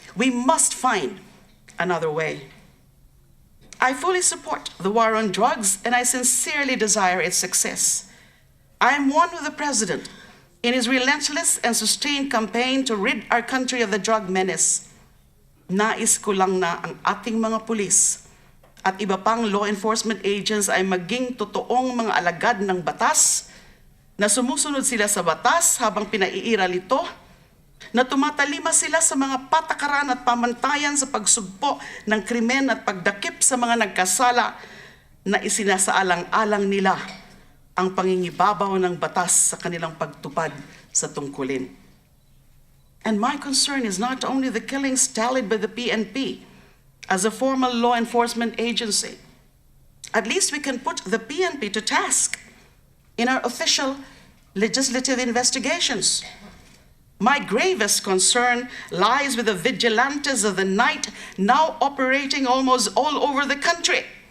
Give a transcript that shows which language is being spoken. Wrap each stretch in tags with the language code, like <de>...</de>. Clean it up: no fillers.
<en>We must find another way. I fully support the war on drugs, and I sincerely desire its success. I am one with the president in his relentless and sustained campaign to rid our country of the drug menace.</en> <tl>Nais ko lang na ang ating mga pulis at iba pang law enforcement agents ay maging totoong mga alagad ng batas, na sumusunod sila sa batas habang pinaiiral ito, na tumatalima sila sa mga patakaran at pamantayan sa pagsugpo ng krimen at pagdakip sa mga nagkasala na isinasaalang-alang nila ang pangingibabaw ng batas sa kanilang pagtupad sa tungkulin.</tl> <en>And my concern is not only the killings tallied by the PNP as a formal law enforcement agency. At least we can put the PNP to task in our official legislative investigations. My gravest concern lies with the vigilantes of the night now operating almost all over the country.</en>